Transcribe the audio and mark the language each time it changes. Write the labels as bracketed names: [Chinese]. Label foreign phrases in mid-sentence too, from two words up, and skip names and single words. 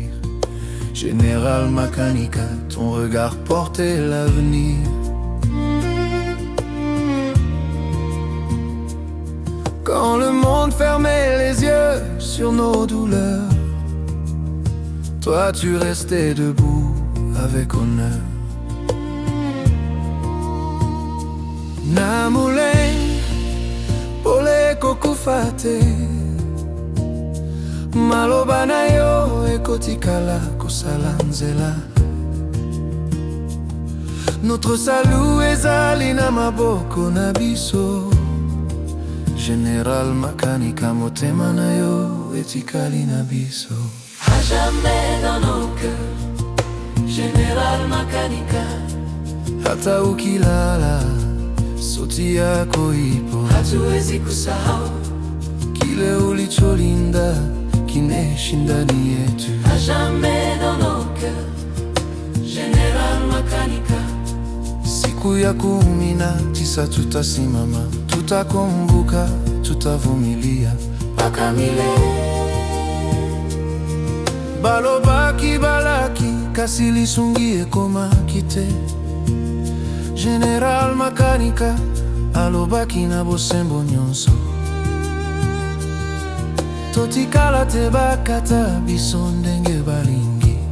[French] Général Makanika, ton regard portait l'avenir. Quand le monde fermait les yeux sur nos douleurs, toi tu restais debout avec honneur. [Lingala] Na Mouleng, pole kokufate, maloba na yo ekotikala kosala nzela. [French] Notre salut [Lingala] ezali na maboko na biso. General Makanika, motema na yo etikali na biso. [French] À jamais dans nos cœurs. General Makanika, [Swahili] Hata ukilala, sauti yako ipo. hatuwezi kusahau. Kile ulicholinda kinaishi ndani yetu. [French] À jamais dans nos cœurs. General Makanika, [Swahili] Siku ya 19 tutasimama, tutakumbuka, tutavumilia mpaka milele. [Lingala] Balobaki balaki, kasi lisungi ekoma kite. General Makanika, alobaki na bosembo nyonso. Totikala te bakata biso ndenge balingi.